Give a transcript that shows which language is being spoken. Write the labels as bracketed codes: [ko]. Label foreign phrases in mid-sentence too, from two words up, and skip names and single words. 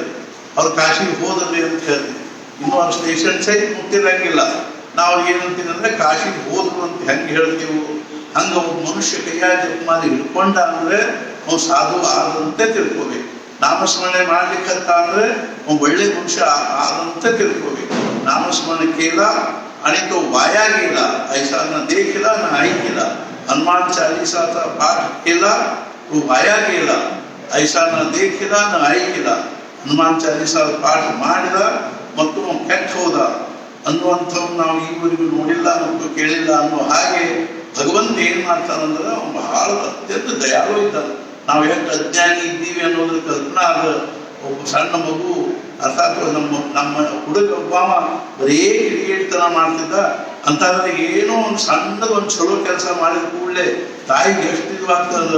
[kn] ಅವ್ರು ಕಾಶಿಗೆ ಹೋದ್ರಿ ಅಂತ ಹೇಳ್ತೀವಿ. ಇನ್ನೂ ಅವ್ರ ಸ್ಟೇಷನ್ ಸೈಡ್ ಮುಟ್ಟಿರಂಗಿಲ್ಲ. ನಾವು ಏನಂತೀವಿ ಅಂದ್ರೆ ಕಾಶಿಗೆ ಹೋದ್ರು ಅಂತ ಹೆಂಗೆ ಹೇಳ್ತೀವಿ? ಹಂಗ ಒಬ್ಬ ಮನುಷ್ಯ ಕೈಯಾಗ ಜಪಮಾಲಿ ಹಿಡ್ಕೊಂಡ ಅಂದ್ರೆ ಅವ್ನು ಸಾಧು ಆದಂತೆ ತಿಳ್ಕೋಬೇಕು. ನಾಮಸ್ಮರಣೆ ಮಾಡ್ಲಿಕ್ಕಂತ ಅಂದ್ರೆ ಅವ್ನು ಒಳ್ಳೆ ಮನುಷ್ಯ ಆದಂತೆ ತಿಳ್ಕೋಬೇಕು. [mr] नामस्मरण केला आणि तो वाया गेला ऐसा न देखला न ऐकला. हनुमान चालीसाचा पाठ केला तो वाया गेला ऐसा न देखला न ऐकला. [kn] ಹನುಮಾನ್ ಚಾಲೀಸಾ ಪಾಠ ಮಾಡಿದ ಮತ್ತು ಕೆಟ್ಟ ಹೋದ ಅನ್ನುವಂಥವು ನಾವು ಈವರೆಗೂ ನೋಡಿಲ್ಲ ಮತ್ತು ಕೇಳಿಲ್ಲ ಅನ್ನೋ ಹಾಗೆ ಭಗವಂತ ಏನ್ ಮಾಡ್ತಾನಂದ್ರೆ ಅವನು ಬಹಳ ಅತ್ಯಂತ ದಯಾಳು ಇದ್ದಾನೆ. ನಾವು ಎಷ್ಟು ಅಜ್ಞಾನಿ ಇದ್ದೀವಿ ಅನ್ನೋದ್ರ ಕಲ್ಪನಾ ಅದ. ಒಬ್ಬ ಸಣ್ಣ ಮಗು ಅರ್ಥಾತ್ ನಮ್ಮ ಹುಡುಗ ಒಬ್ಬಾಮ ಬರೀ ಕಿಡಿಗೇಡಿತನ ಮಾಡ್ತಿದ್ದ ಅಂತಾದ್ರೆ ಏನೋ ಒಂದು ಸಣ್ಣದೊಂದು ಚಲೋ ಕೆಲಸ ಮಾಡಿದ ಕೂಡಲೇ ತಾಯಿಗೆ ಎಷ್ಟು ಇದಾಗ್ತದ.